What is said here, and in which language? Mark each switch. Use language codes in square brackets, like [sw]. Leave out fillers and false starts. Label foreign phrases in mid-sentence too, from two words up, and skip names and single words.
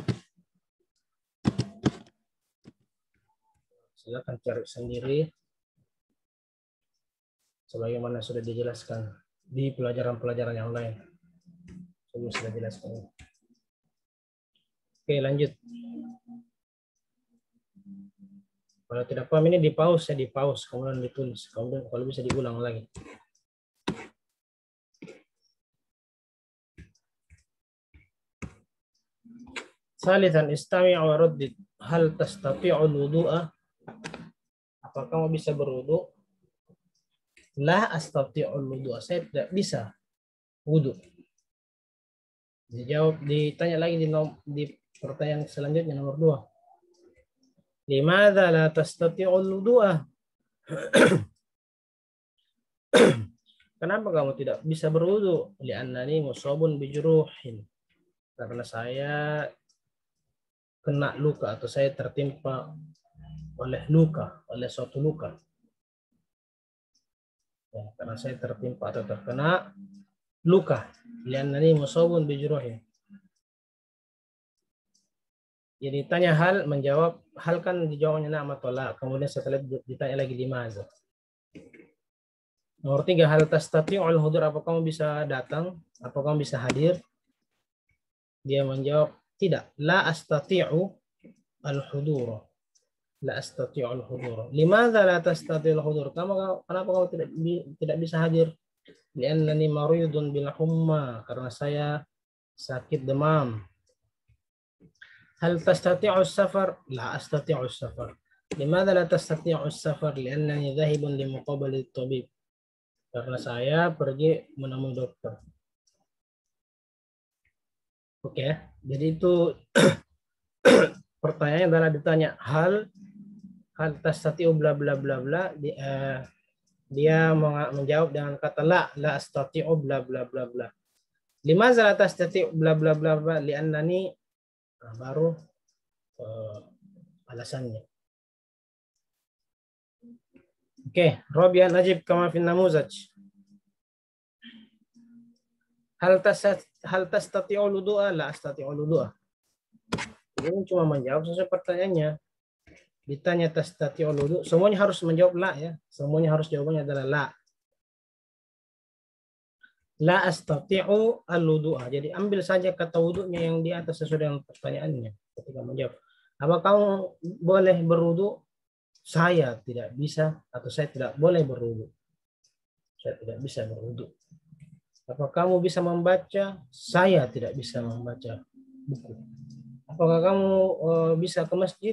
[id] Silakan cari sendiri sebagaimana sudah dijelaskan di pelajaran-pelajaran yang lain. Sudah dijelaskan. Oke, lanjut. Kalau tidak paham ini di pause, kemudian ditulis, kemudian kalau bisa diulang lagi. [ar] ثالثاً استمع وردد. هل تستطيع الوضوء? [id] Apakah kamu bisa berwudu? [ar] لا أستطيع الوضوء. [id] Saya tidak bisa wudu. Dijawab, ditanya lagi di pertanyaan selanjutnya nomor 2. [ar] لماذا لا تستطيع الوضوء? [id] Kenapa kamu tidak bisa berwudu? [ar] لأنني مصاب بجروح. [id] Karena saya kena luka atau saya tertimpa oleh luka, oleh suatu luka. Ya, karena saya tertimpa atau terkena luka. [ar] لأنني مصاب بجروح. [id] Jadi tanya hal, menjawab hal kan dijawabnya na'am atau la. Kemudian setelah ditanya lagi limadza. Nomor 3, [ar] هل تستطيع الحضور, [id] apa kamu bisa datang? Apa kamu bisa hadir? Dia menjawab tidak. [ar] لا أستطيع الحضور. لا أستطيع الحضور. لماذا لا تستطيع الحضور? [id] Kenapa kamu tidak bisa hadir? [ar] لأنني مريض بالحمى, [id] karena saya sakit demam. [ar] هل تستطيع السفر? لا أستطيع السفر. لماذا لا تستطيع السفر؟ لأنني ذاهب لمقابلة الطبيب. [id] Karena saya pergi menemui dokter. Oke, jadi itu pertanyaannya adalah ditanya [ar] hal tastati'u bla bla bla bla, [id] dia menjawab dengan kata [ar] la astati'u bla bla bla bla. لماذا لا تستطيع bla bla bla bla? [id] Li'annani, baru alasannya. Oke, [ar] رابعاً أجب كما في النموذج. هل تستطيع الوضوء? لا أستطيع الوضوء. [id] Ini cuma menjawab sesuai pertanyaannya. Ditanya [ar] تستطيع وضوء', [id] semuanya harus menjawab la ya. Semuanya harus jawabannya adalah la. [ar] لا أستطيع الوضوء. [id] Jadi ambil saja kata wudu'nya yang di atas sesuai dengan pertanyaannya ketika menjawab. Apa kamu boleh berwudu? Saya tidak bisa, atau saya tidak boleh berwudu. Saya tidak bisa berwudu. Apa kamu bisa membaca? Saya tidak bisa membaca buku. Apakah kamu bisa ke masjid?